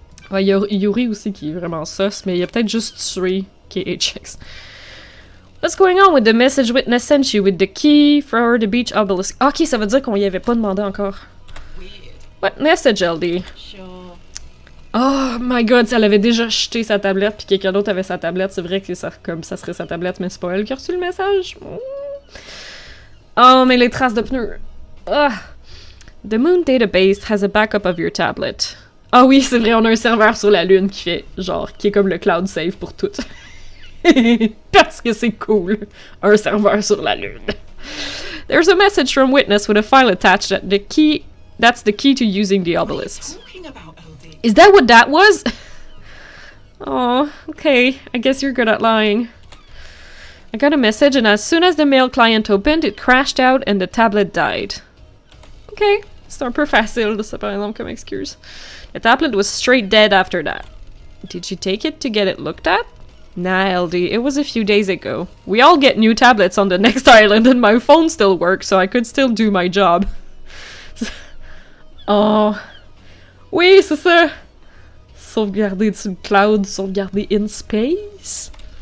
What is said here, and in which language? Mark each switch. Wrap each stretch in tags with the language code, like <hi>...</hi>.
<fr>Ouais, il y a Yuri aussi qui est vraiment sauce, mais il a peut-être juste tué KHX.</fr> <en>What's going on with the message Witness sent you with the key for the beach obelisk?</en> <fr>Ok, ça veut dire qu'on y avait pas demandé encore.</fr> <en>What message, LD? Sure.</en> <fr>Oh my god, si elle avait déjà jeté sa tablette puis quelqu'un d'autre avait sa tablette, c'est vrai que ça, comme ça serait sa tablette, mais c'est pas elle qui a reçu le message. Oh, mais les traces de pneus. Ah.</fr> <en>The Moon database has a backup of your tablet.</en> <fr>Ah oui, c'est vrai, on a un serveur sur la Lune qui fait, genre, qui est comme le cloud save pour tout. Parce que c'est cool, un serveur sur la Lune.</fr> <en>There's a message from Witness with a file attached that that's the key to using the obelisks. Is that what that was? Oh, okay, I guess you're good at lying. I got a message and as soon as the mail client opened, it crashed out and the tablet died. Okay,</en> <fr>C'est un peu facile, ça, par exemple, comme excuse.</fr> <en>The tablet was straight dead after that. Did you take it to get it looked at? Nah, LD, it was a few days ago. We all get new tablets on the next island and my phone still works, so I could still do my job.</en> <fr>Oh. Oui, c'est ça! Sauvegarder sur le cloud, sauvegarder</fr> <en>in space?</en>